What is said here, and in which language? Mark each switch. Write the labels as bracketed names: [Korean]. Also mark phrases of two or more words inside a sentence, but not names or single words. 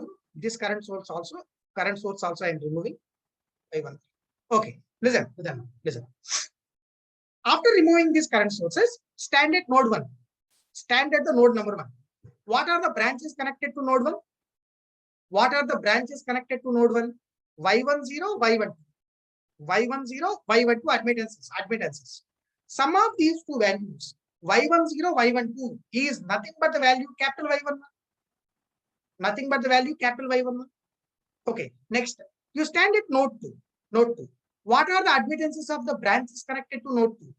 [English] This current source also I am removing. I1. Okay, listen. After removing these current sources, stand at node 1. Stand at the node number 1. What are the branches connected to node 1? What are the branches connected to node 1? Y10, Y12. Y10, Y12 admittances. Sum of these two values, Y10, Y12, is nothing but the value capital Y11. Nothing but the value capital Y11. Okay, next, you stand at node 2. What are the admittances of the branches connected to node 2?